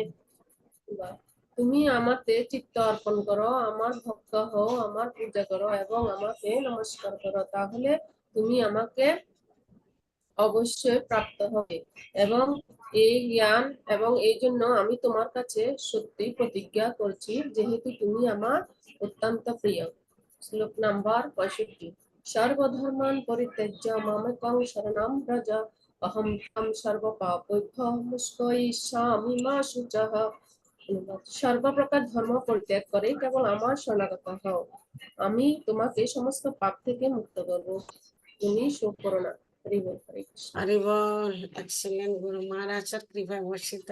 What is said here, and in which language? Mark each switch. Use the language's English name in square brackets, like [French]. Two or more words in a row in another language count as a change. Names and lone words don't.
[Bangla] তুমি আমাতে চিত্ত অর্পণ করো, আমার ভক্ত হও, আমার পূজা করো এবং আমাকে নমস্কার করো, তাহলে তুমি আমাকে অবশ্যই প্রাপ্ত হবে। এবং এই জ্ঞান এবং এই জন্য আমি তোমার কাছে সত্যি প্রতিজ্ঞা করছি, যেহেতু তুমি আমার অত্যন্ত প্রিয়। শ্লোক নাম্বার [Sanskrit] 65। সর্বধর্মান পরিত্যাজ্য মামেকং শরণং ব্রজ অহং ত্বং সর্বপাপেভ্যো মোক্ষয়িষ্যামি মা শুচঃ। [Bangla] সর্বপ্রকার ধর্ম পরিত্যাগ করে কেবল আমার শরণাগত হও, আমি তোমাকে সমস্ত পাপ থেকে মুক্ত করব, তুমি শোক করো না। হরি বল, হরে কৃষ্ণ। হরি বল, এক্সেলেন্ট, গুরু মহারাজের কৃপা বর্ষিত।